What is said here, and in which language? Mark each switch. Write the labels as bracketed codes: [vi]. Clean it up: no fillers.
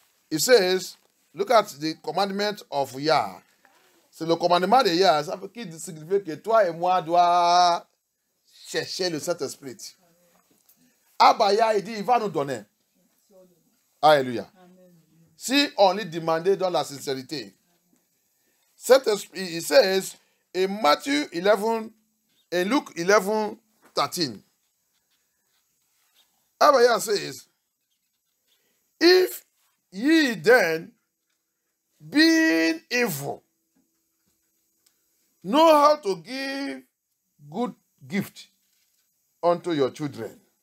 [en] It says, look at the commandment of Yah. [fr] C'est le commandement de Yah. Ça signifie que toi et moi doivent chercher le Saint-Esprit. Abba Yah, il dit, il va nous donner. Alléluia. Si on lui demandait dans la sincérité. Saint-Esprit, il [en] says, in Matthew 11, in Luke 11, 13. Abaya says, if ye then, being evil, know how to give good gift unto your children.